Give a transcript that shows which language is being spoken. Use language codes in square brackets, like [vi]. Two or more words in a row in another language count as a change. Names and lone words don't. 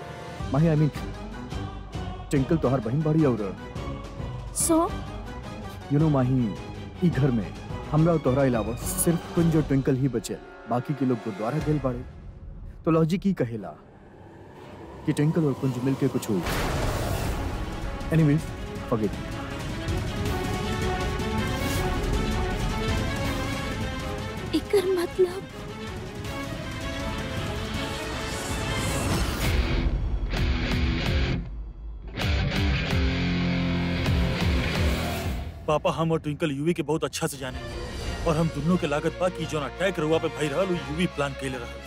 [bho] माही, [en] I mean [bho] ट्विंकल तो हर बहन बाड़ी, और सो [en] you know [bho] माही, ई घर में हमरा और तोहरा अलावा सिर्फ कुंज और ट्विंकल ही बचे, बाकी के लोग गुरुद्वारा गेल बाड़े। तो लॉजिक ही कहेला कि ट्विंकल और कुंज मिलके कुछ हुई। [en] Anyways, forget it. [bho] एकर मतलब पापा हम और ट्विंकल यूवी के बहुत अच्छा से जाने, और हम दोनों के लागत बा कि जोन अटैक रुआ पे भई रहल यूवी प्लान कैले रहल।